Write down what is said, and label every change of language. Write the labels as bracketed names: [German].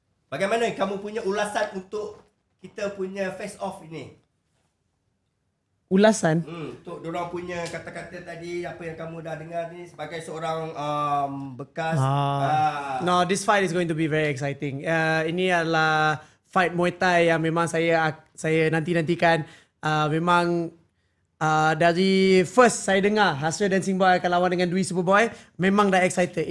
[Malay] Bagaimana kamu punya ulasan untuk kita punya face off ini? ulasan. Untuk diorang punya kata-kata tadi, apa yang kamu dah dengar ni sebagai seorang bekas [English] No, this fight is going to be very exciting. [Malay] Ini adalah fight Muay Thai yang memang saya nanti-nantikan. Memang dari first saya dengar Hasril Dancing Boy akan lawan dengan Dwi Superboy, memang dah excited.